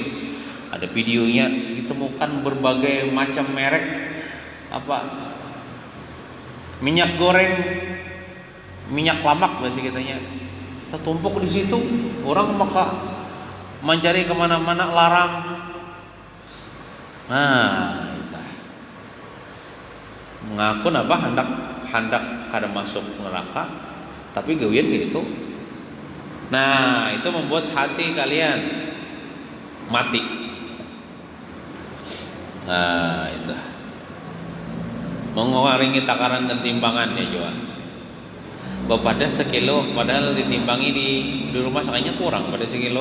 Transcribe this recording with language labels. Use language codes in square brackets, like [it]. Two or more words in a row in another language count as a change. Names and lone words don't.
[id] Ada videonya, ditemukan berbagai macam merek minyak goreng, minyak lamak bahasa kitanya, tertumpuk di situ. [bjn] Orang maka mencari kemana-mana larang. Nah, itu mengaku hendak kada masuk neraka, tapi gawian gitu. [id] Nah, itu membuat hati kalian mati. Nah, itu mengurangi takaran dan timbangan ya jual. Pada sekilo, padahal ditimbangi di rumah sakitnya kurang pada sekilo.